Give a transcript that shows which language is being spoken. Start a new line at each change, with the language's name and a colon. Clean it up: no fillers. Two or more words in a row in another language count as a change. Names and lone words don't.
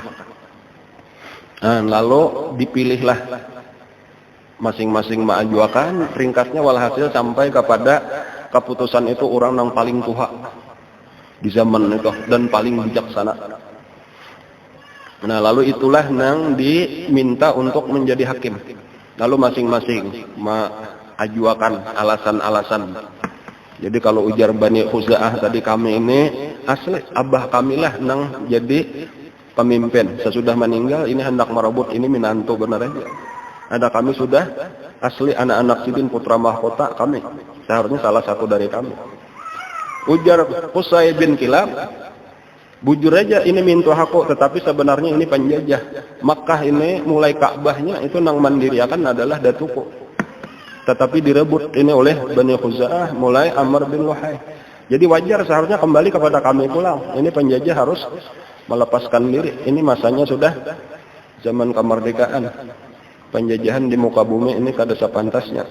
Indonesian: Nah, lalu dipilihlah masing-masing mengajukan, ringkasnya walhasil sampai kepada keputusan itu orang yang paling tua di zaman itu dan paling bijaksana. Nah, lalu itulah yang diminta untuk menjadi hakim. Lalu masing-masing mengajukan alasan-alasan.
Banjar: Jadi kalau ujar Bani Khuza'ah tadi, kami ini asli abah kami lah yang jadi pemimpin. Sesudah meninggal ini hendak merebut ini minantu benar aja. Ada kami sudah asli anak-anak sidin putra mahkota kami. Seharusnya salah satu dari kami. Ujar Qusay bin Kilab, bujur aja ini mintu aku, tetapi sebenarnya ini penjajah. Makkah ini mulai Ka'bahnya itu nang mandiriakan adalah Datuku.
Indonesian: Tetapi direbut ini oleh Bani Khuza'ah mulai Amr bin Luhai. Jadi wajar seharusnya kembali kepada kami pulang. Ini penjajah harus melepaskan diri. Ini masanya sudah zaman kemerdekaan. Penjajahan di muka bumi ini kada sepantasnya.